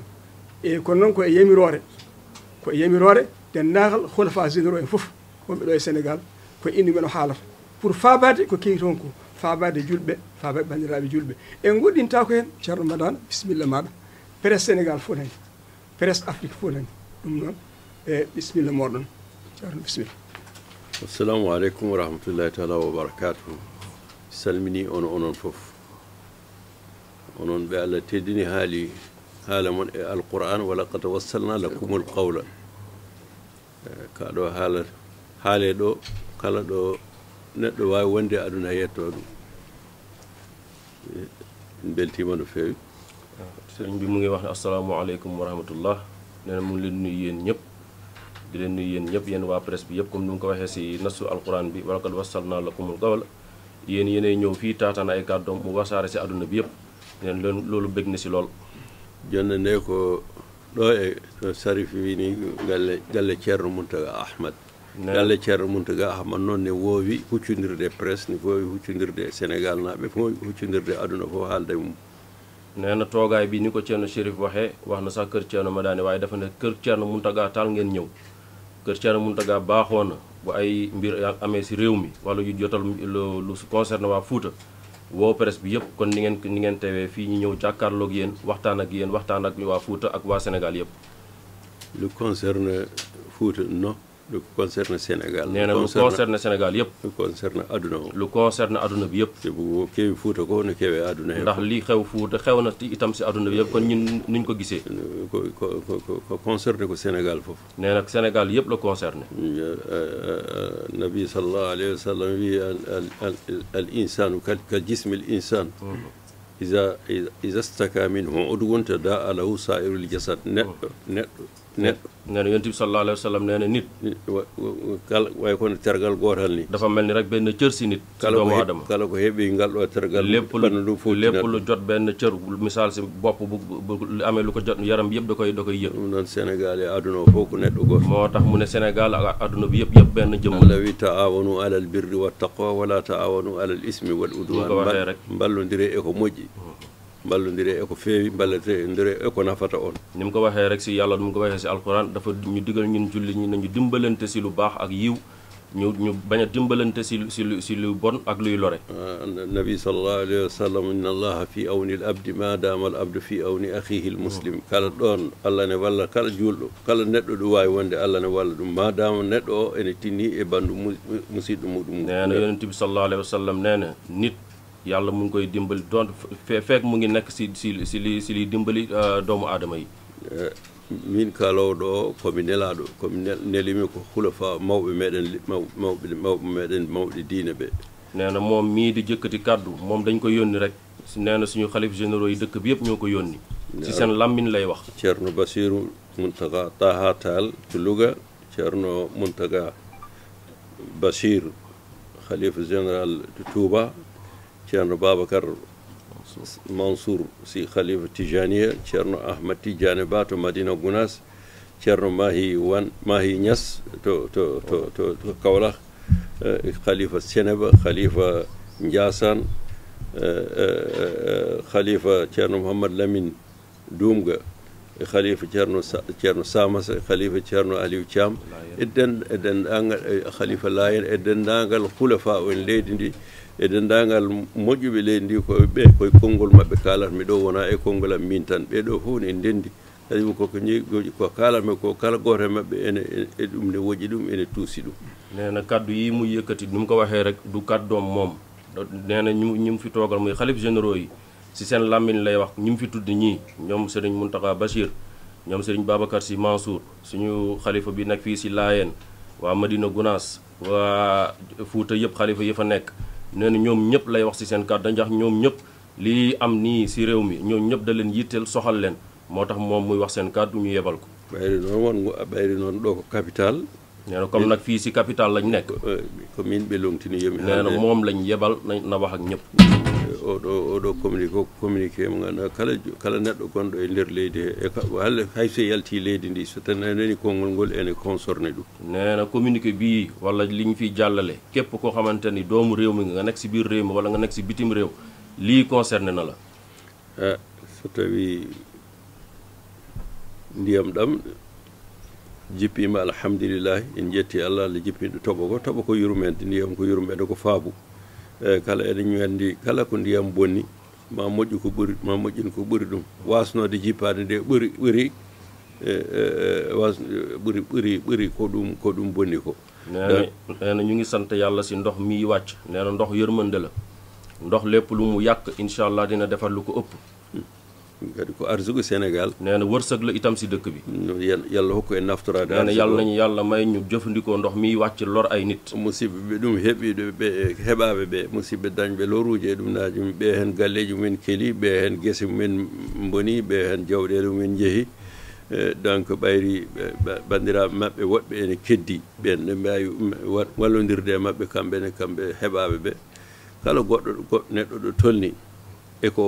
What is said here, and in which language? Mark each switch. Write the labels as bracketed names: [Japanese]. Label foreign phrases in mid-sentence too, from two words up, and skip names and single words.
[Fula] e kono noon ko e yamirore dendagal hulafa généraux en fof wonɓe ɗo e sénégal ko indi men o haalata pour faabade ko kewi toon ko faabade julɓe faabade bandiraɓe julɓe en goɗɗinta ko hen ceerno madana bisimilla maɗa presse sénégal fof nani presse afrique fof nani ɗum noon e bisimilla moɗon ceerno bisimilla [Arabic] السلام عليكم ورحمة الله تعالى وبركاته [Fula] salmini onon fof onon ɓe allah teddini haala mon e alquran [Arabic] ولقد وصلنا لكم القول [Fula] kaɗo haale ɗo kala ɗo neɗɗo wawi wonde aduna yetto ɗum en beltima no fewi [Wolof] sëriñ bi mu ngi wax ne [Arabic] السلام عليكم ورحمة الله [Wolof] nee na mu ngi leen nuyu yéen ñëpp di leen nuyu yéen ñëpp yéen waa presse bi yëpp comme ni mu ko waxee si nasu alquran bi [Arabic] ولقد وصلنا لكم القول [Wolof] yéenay ñëw fii taataan ay kàddoom mu wasaare si àdduna bi yëpp neen loolu bég na si lool [Fula] jonne nde ko ɗo e to Sarif wini galle ceerno Mountaga Ahmad galle ceerno Mountaga Ahmad noon ne woowi huccodirde presse ne woowi huccodirde sénégal naɓe fof huccodirde aduna fof haalde mum [Wolof] nee na toogaay bi ni ko ceerno Chérif waxee wax na sax kër ceerno Madani waaye dafa ne kër ceerno Mountaga taal ngeen ñëw kër ceerno Mountaga baaxoo na bu ay mbir amee si réew mi wala yu jotal lu concerne waa Fuuta woo presse bi yëpp kon ni ngeen teewee fii ñu ñëw jàkkaarloog yéen waxtaan ak waa Fuuta ak waa Sénégal yëpp lu concerne Fuuta non lu concerne Sénégal nee na lu concerne Sénégal yëpp lu concerne aduna o lu concerne aduna bi yëpp [Fula] te bu kewi Fuuta ko no kewe aduna he [Wolof] ndax li xew Fuuta xew na itam si aduna bi yëpp kon ñun nuñ ko gisee [Fula] ko concerne ko Sénégal foofu [Wolof] nee na Sénégal yëpp la concerne [Arabic] نبي صلى الله عليه وسلم وي الإنسان كالجسم الإنسان إذا اشتكى منه عضو تداعى له سائر الجسد [Wolof] neɗɗo nee na yonent bi [Arabic] صلى الله عليه وسلم [Wolof] nee na nit [Fula] kala way kono tergal gootal ni [Wolof] dafa mel ni rek benn cër si nit si doomu aadama [Fula] kala ko heeɓi ngal ɗo tergal [Wolof] lépp lu jot benn cër misaal si bopp bu amee lu ko jot yaram bi yëpp da koy yëg [Fula] ɗum noon sénégal e aduna o fof ko neɗɗo goto [Wolof] moo tax mu ne sénégal ak aduna bi yëpp benn jëmm [Arabic] الله و تعاونوا على البر والتقوى ولا تعاونوا على الإثم والعدوان [Fula] mballodire e ko moƴƴi mballodire e ko feewi mballodire e ko nafata on [Wolof] ni mu ko waxee rek si yàlla ni mu ko waxee si alquran dafa ñu digal ñun julli ñi nañu dimbalante si lu baax ak yiw ñu bañ a dimbalante si lu bon ak luy lore [Arabic] نبي صلى الله عليه وسلم إن الله في عون العبد ما دام العبد في عون أخيه المسلم [Fula] kala ɗon allah ne walla kala julɗo kala neɗɗo ɗo wawi wonde allah ne walla ɗum ma dama neɗɗo o ene tinni e bandu musidɗo muɗum [Wolof] nee na yonent bi [Arabic] صلى الله عليه وسلم [Wolof] nee na nit yàlla mu ngi koy dimbali doon fekk mu ngi nekk si liy dimbali doomu aadama yi [Fula] min kalowo ɗo komi nelaɗo komi nelimi ko hulafa mawɓe meɗen mawɓe diine ɓe [Wolof] nee na moom mii di jëkkati kàddu moom dañ ko yónni rek nee na suñu xalif généraux yi dëkk bi yëpp ñoo ko yónni si seen lammin lay wax [Fula] ceerno Basiru Mountaga Taha Tall to Louga ceerno Mountaga Bachir khalifa [French] général de Touba [Fula] ceerno Babacar Mansour si khalifa Tijaniya ceerno Ahmad Tidiane Ba to Madina Gounas ceerno Mahi Niass to Kaolack khalifa Seneba khalifa Ndiassane khalifa ceerno Mouhamad Lamine Doumga khalifa ceerno Samassa khalifa ceerno Aliou Thiam e dendagal khalifa Layen e dendagal hulafa en leydi ndi e dendagal moƴƴuɓe leydi ndi koye konngol maɓɓe kalata mi ɗo wona e konngol am min tan ɓeɗo fof ne ndendi kadi ko kalame ko kala gooto e maɓɓe ene ɗum ne woƴi ɗum ene tuusi ɗum. [Wolof] nee na kaddu yi muy yëkkati ni mu ko waxee rek du kaddoom moom nee na ñi mu fi toogal muy xalif généraux yi si seen làmmiñ lay wax ñi mu fi tudd ñii ñoom Serigne Mountakha Bachir ñoom Serigne Babacar Sy Mansour suñu xalifa bi nag fii si Laayeen waa Madina Gounass waa Fuuta yëpp xalifa yi fa nekk nee na ñoom ñëpp lay wax si seen kàddu ndax ñoom ñëpp lii am nii si réew mi ñoom ñëpp da leen yitteel soxal leen moo tax moom muy wax seen kàddu ñu yebal ko. [Fula] ɓayri noon ɗo ko capital. [Wolof] nee na comme nag fii si capital lañ nekk. [Fula] ko min ɓe lomtini yomi [Wolof] nee na moom lañ yebal na wax ak ñëpp. [Fula] oɗo communiqué mo ganduɗa kala neɗɗo gonɗo e nder leydi he halle hay so yalti leydi ndi so tan nani konngol ngol ene concerné ɗum. [Wolof] nee na communiqué bii wala liñ fiy jàllale képp koo xamante ni doomu réew mi nga nekk si biir réew mi wala nga nekk si bitim réew lii concerné na la. [Fula] so tawi ndiyam ɗam jippima alhamdulillahi en jetti Allah Allah jippinɗo toɓo ko yurmede ndiyam ko yurmede ko faabu kala eɗen andi kala ko ndiyam bonni ma moƴƴu ko ɓuri ma moƴƴin ko ɓuri ɗum wasnode jippade nde ɓuri ko ɗum bonni ko. [Wolof] nee na ñu ngi sant yàlla si ndox mi wàcc nee na ndox yërmande la ndox lépp lu mu yàq [Arabic] إن شاء الله [Wolof] dina defar lu ko ëpp. [Fula] kadi ko arsugo Sénégal. [Wolof] nee na wërsëg la itam si dëkk bi. [Fula] yàlla hokku en naftorade. [Wolof] nee na yàlla nañu yàlla may ñu jëfandikoo ndox miy wàcc lor ay nit. [Fula] musidɓe ɓe ɗum heɓiɗo ɓe heɓaɓe ɓe musidɓe dañɓe loruji e ɗum naaji ɓe hen galleji mumen keeli ɓe hen guese mumen boni ɓe hen jawɗele mumen jeehi donc ɓayri bandiraɓe maɓɓe woɗɓe ene keddi ɓen ɓe mbawi wallodirde e maɓɓe kamɓe heɓaɓe ɓe kala goɗɗo neɗɗo ɗo tolni e ko